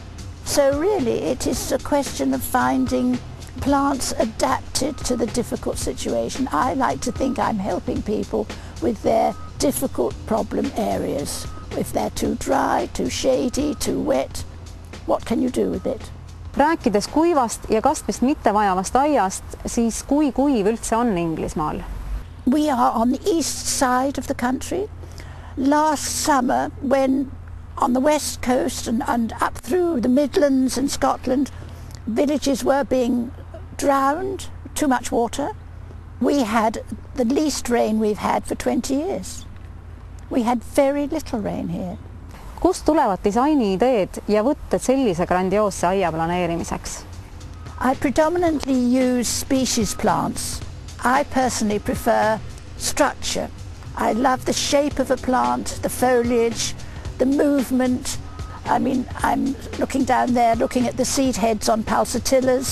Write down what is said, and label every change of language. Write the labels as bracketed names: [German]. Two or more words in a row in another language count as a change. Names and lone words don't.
[English] So really it is a question of finding plants adapted to the difficult situation. I like to think I'm helping people with their difficult problem areas. If they're too dry, too shady, too wet, what can you do with it? [Estonian] Rääkides kuivast ja kastmist mitte vajavast aiast, siis kui kuiv üldse on Inglismaal? [English] We are on the east side of the country. Last summer, when on the west coast and up through the Midlands and Scotland, villages were being drowned, too much water. We had the least rain we've had for 20 years. We had very little rain here. [Estonian] Kust tulevad disainiideed ja võtted sellise grandioosse aia planeerimiseks? [English] I predominantly use species plants. I personally prefer structure. I love the shape of a plant, the foliage, the movement. I mean, I'm looking down there, looking at the seed heads on pulsatillas.